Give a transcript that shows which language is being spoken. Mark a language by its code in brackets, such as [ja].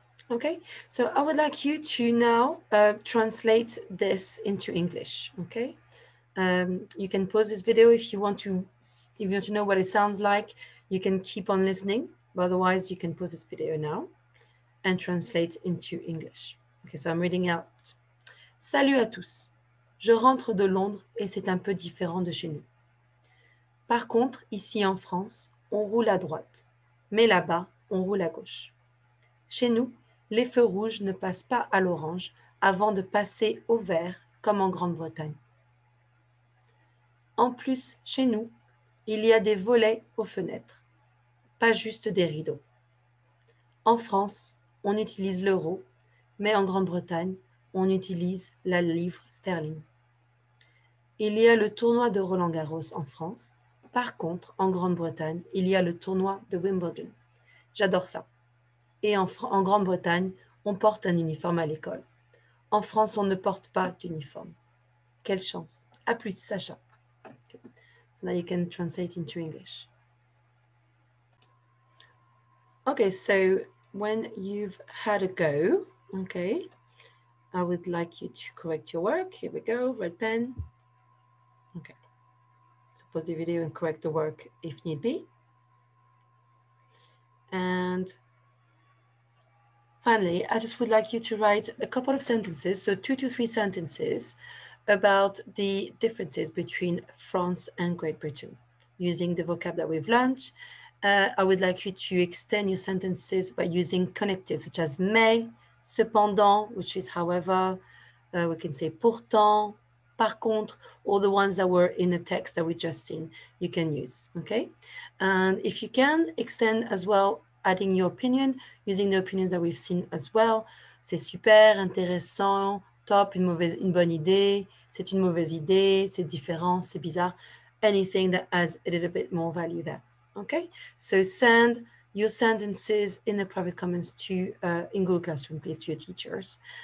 [en] Okay, so I would like you to now translate this into English. Okay, you can pause this video if you want to know what it sounds like. You can keep on listening, but otherwise you can pause this video now and translate into English. Okay, so I'm reading out. [fr] Salut à tous. Je rentre de Londres et c'est un peu différent de chez nous. Par contre, ici en France, on roule à droite, mais là-bas, on roule à gauche. Chez nous, les feux rouges ne passent pas à l'orange avant de passer au vert, comme en Grande-Bretagne. En plus, chez nous, il y a des volets aux fenêtres, pas juste des rideaux. En France, on utilise l'euro, mais en Grande-Bretagne, on utilise la livre sterling. Il y a le tournoi de Roland-Garros en France. Par contre, en Grande-Bretagne, il y a le tournoi de Wimbledon. J'adore ça. Et en Grande-Bretagne, on porte un uniforme à l'école. En France, on ne porte pas d'uniforme. Quelle chance. À plus, Sacha. [en] Okay. So now you can translate into English. Okay, so when you've had a go, okay, I would like you to correct your work. Here we go, red pen. Okay. So pause the video and correct the work if need be. And finally, I just would like you to write a couple of sentences, so 2 to 3 sentences, about the differences between France and Great Britain using the vocab that we've learned. I would like you to extend your sentences by using connectives such as mais, cependant, which is however, we can say pourtant, par contre, all the ones that were in the text that we just seen, you can use, okay? And if you can, extend as well, adding your opinion, using the opinions that we've seen as well. [fr] C'est super, intéressant, top, une bonne idée, c'est une mauvaise idée, c'est différent, c'est bizarre. [en] Anything that adds a little bit more value there, okay? So send your sentences in the private comments to in Google Classroom, please, to your teachers.